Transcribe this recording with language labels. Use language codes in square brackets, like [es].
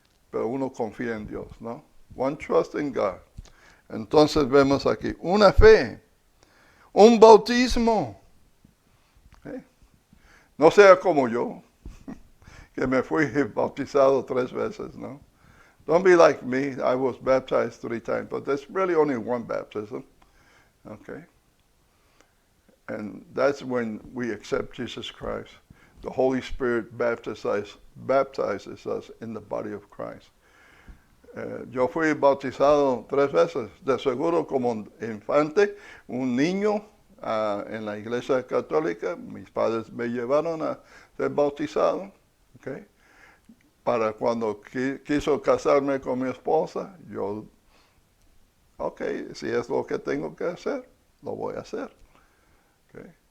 [es] Pero uno confía en Dios, ¿no? [en] One trust in God. [es] Entonces vemos aquí una fe, un bautismo. ¿Okay? No sea como yo, que me fui bautizado 3 veces, ¿no? [en] Don't be like me. I was baptized 3 times, but there's really only one baptism. Okay? And that's when we accept Jesus Christ. The Holy Spirit baptizes us in the body of Christ. [es] Yo fui bautizado 3 veces, de seguro como infante, un niño en la iglesia católica. Mis padres me llevaron a ser bautizado. Okay. Para cuando quiso casarme con mi esposa, yo, si es lo que tengo que hacer, lo voy a hacer. Okay.